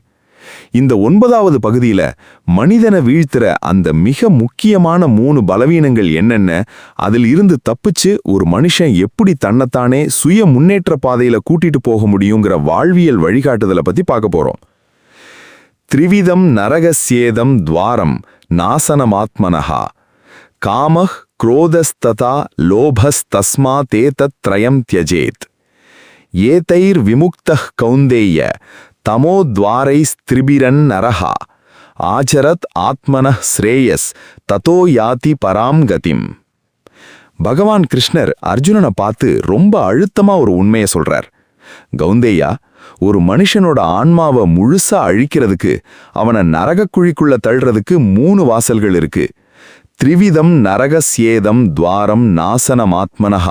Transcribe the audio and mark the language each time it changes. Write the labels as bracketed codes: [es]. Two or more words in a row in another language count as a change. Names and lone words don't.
[ta] இந்த 9வது பகுதியில மனிதனை வீழ்த்துற அந்த மிக முக்கியமான 3 பலவீனங்கள் என்னென்ன, அதில் இருந்து தப்பிச்சு ஒரு மனுஷன் எப்படி தன்னைத்தானே சுய முன்னேற்ற பாதையில கூட்டிட்டு போக முடியுங்கிற வாழ்வியல் வழிகாட்டுதலை பத்தி பார்க்க போறோம். [sa] त्रिविधं नरकस्येदं द्वारं नाशनमात्मनः कामः क्रोधस्तथा लोभस्तस्मातेतत्त्रयं त्यजेत् एतैर्विमुक्तः कौन्तेय तमोद्वारैस्त्रिभिरन्नरः आचरत् आत्मनः श्रेयस ततो याति परां गतिम्. [ta] பகவான் கிருஷ்ணர் அர்ஜுனனை பார்த்து ரொம்ப அழுத்தமா ஒரு உண்மையை சொல்றார். கௌந்தேயா, ஒரு மனுஷனோட ஆன்மாவை முழுசா அழிக்கிறதுக்கு, அவனை நரகக்குழிக்குள்ள தள்ளுறதுக்கு 3 வாசல்கள் இருக்கு. [sa] त्रिविधं नरकस्येदं द्वारं नाशनमात्मनः.